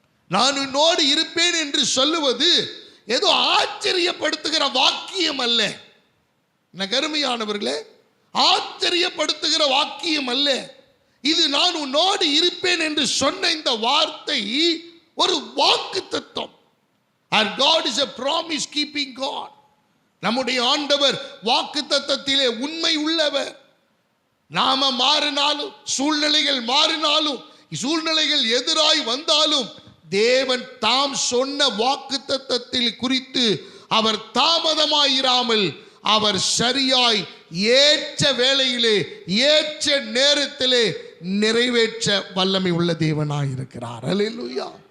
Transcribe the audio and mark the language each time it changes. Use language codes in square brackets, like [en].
[ta] நான் உன்னோடு இருப்பேன் என்று சொல்லுவது ஏதோ ஆச்சரியப்படுத்துகிற வாக்கியம் அல்ல. அருமையானவர்களே, ஆச்சரியப்படுத்துகிற வாக்கியம் அல்ல இது. நான் உன்னோடு இருப்பேன் என்று சொன்ன இந்த வார்த்தை ஒரு வாக்குத்தத்தம். [en] Our God is a promise keeping God. [ta] நம்முடைய ஆண்டவர் வாக்குத்தத்தத்திலே உண்மை உள்ளவர். நாம மாறினாலும், சூழ்நிலைகள் மாறினாலும், சூழ்நிலைகள் எதிராய் வந்தாலும், தேவன் தாம் சொன்ன வாக்குத்தத்தத்தில் குறித்து அவர் தாமதமாயிராமல் அவர் சரியாய் ஏற்ற வேளையிலே ஏற்ற நேரத்திலே நிறைவேற்ற வல்லமை உள்ள தேவனாய் இருக்கிறார். அல்லேலூயா.